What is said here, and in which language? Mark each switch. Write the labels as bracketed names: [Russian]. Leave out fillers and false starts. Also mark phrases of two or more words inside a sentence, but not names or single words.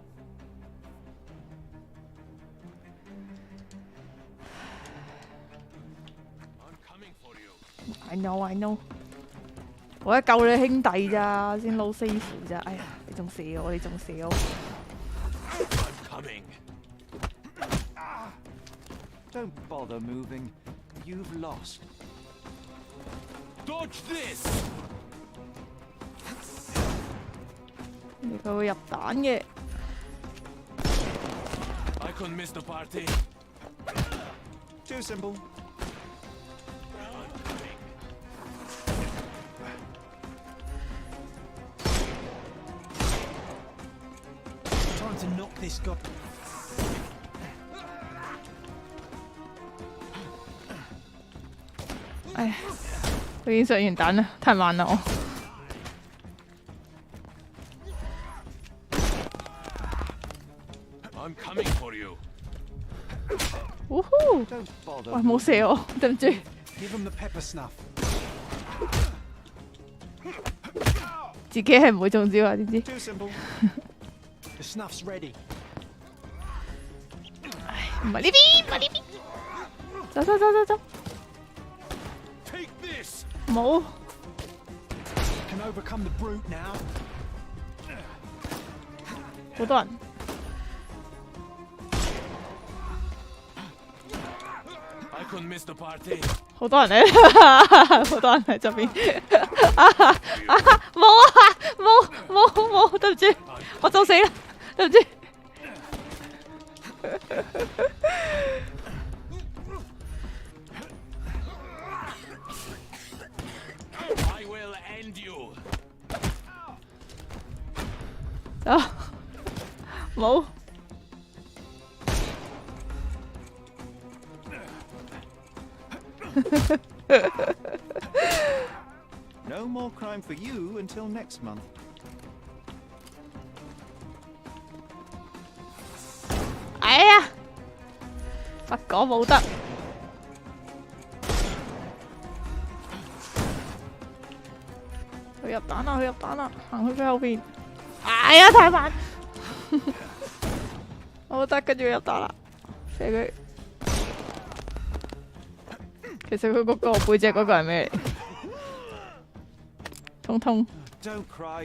[English] I know， [Cantonese] 我一救你兄弟咋，先撈師傅咋。哎呀，你仲射我，你仲射我。 [English] Don't bother moving. You've lost. Dodge this. [Cantonese] 佢會入彈嘅。 [English] I couldn't miss the party. Too simple. Time to knock this guy. [Cantonese] 哎呀，佢已經上完彈啦，太慢啦我。 [English] I'm coming for you. [Cantonese] 呼呼！喂，冇射我，對唔住。 [English] Give him the pepper snuff. [Cantonese] 自己係唔會中招啊，知唔知？ [English] The snuff's ready. [Cantonese] 唉，唔係呢邊，唔係呢邊。走走走走走。冇。 [English] Can overcome the brute now. [Cantonese] 好多人。 [English] I couldn't miss the party. [Cantonese] 好多人咧，好多人喺側邊。冇啊，冇，對唔住，我就死啦，對唔住。 [English] I will end you. [Cantonese] 走，冇。 [English] No more crime for you until next month. [Cantonese] 哎呀，不講冇得。佢入蛋啦，佢入蛋啦，行去佢後邊。哎呀，太慢。好得，跟住入蛋啦，射佢。其實佢嗰個背脊嗰個係咩嚟？通通。 [English] Don't cry.